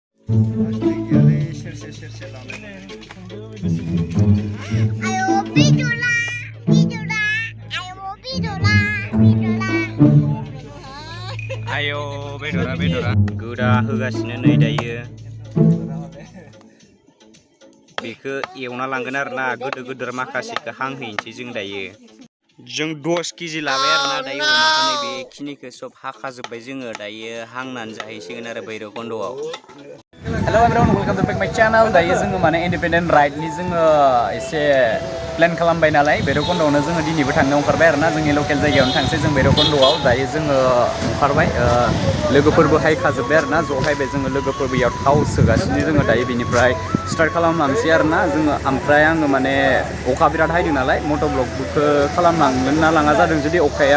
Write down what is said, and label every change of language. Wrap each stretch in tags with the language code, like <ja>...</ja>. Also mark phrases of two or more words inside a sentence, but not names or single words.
<brx>Ayo bedora goda होगासिनो नै दायो बेखौ एवना लांगोन आरोना गोदोर माखासेखौ हांहैनोसै जों दायो जों 10 केजि लाबाय आरोना दायो अमाखौ नै बेखिनिखौ सब हाखाजोब्बाय जोङो दायो हांनानै जाहैसिगोन आरो भैरबकुन्दआव</brx> <en>hello everyone welcome to my channel</en> <brx>दायो जोङो माने</brx> <en>independent rideni</en> <brx>जोङो एसे प्लान खालामबाय नालाय भैरबकुन्दआवनो जोङो दिनैबो थांनो ओंखारबाय आरोना जोंनि लकेल जायगायावनो थांसै जों भैरबकुन्दआव दायो जोङो ओंखारबाय लोगोफोरबो हायखाजोब्बाय आरोना ज' हायबाय जोङो लोगोफोर बेयाव थाव सोगासिनो जोङो दायो बिनिफ्राय स्टार्ट खालामलांसै आरोना जोङो ओमफ्राय आङो माने अखा बिराद हायदों नालाय</brx> <en>motor vlogkhou</en> <brx>खालामलांगोन ना लाङा जादों जुदि अखाया</brx>